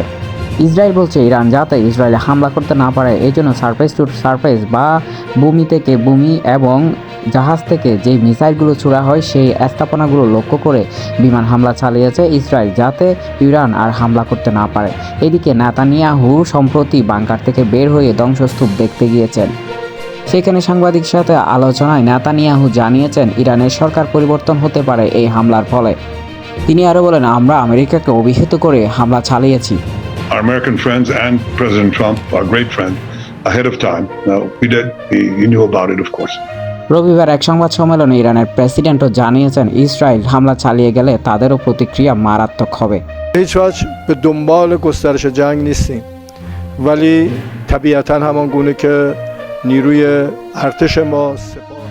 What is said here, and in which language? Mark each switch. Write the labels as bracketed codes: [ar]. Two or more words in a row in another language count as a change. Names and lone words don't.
[bn] ইসরায়েল বলছে ইরান যাতে ইসরায়েলে হামলা করতে না পারে এই জন্য [en] surface to surface [bn] বা ভূমি থেকে ভূমি এবং জাহাজ থেকে যে মিসাইলগুলো ছোড়া হয় সেই স্থাপনাগুলো লক্ষ্য করে বিমান হামলা চালিয়েছে ইসরায়েল, যাতে ইরান আর হামলা করতে না পারে। এদিকে নেতানিয়াহু সম্প্রতি বাংকার থেকে বের হয়ে ধ্বংসস্তূপ দেখতে গিয়েছেন। সেখানে সাংবাদিকের সাথে আলোচনায় নেতানিয়াহু জানিয়েছেন ইরানের সরকার পরিবর্তন হতে পারে এই হামলার ফলে। তিনি আরও বলেন, আমরা আমেরিকাকে অভিহিত করে হামলা চালিয়েছি। [en] Our American friends and President Trump, our great friend, ahead of time. Now, we did. He knew about it, of course. [bn] রবিবার এক সংবাদ সম্মেলনে ইরানের প্রেসিডেন্টও জানিয়েছেন ইসরায়েল হামলা চালিয়ে গেলে তাদেরও প্রতিক্রিয়া মারাত্মক হবে। [fa] هیچ وجه به دنبال گسترش جنگ نیستیم، ولی طبیعتاً همان گونه که نیروی ارتش ما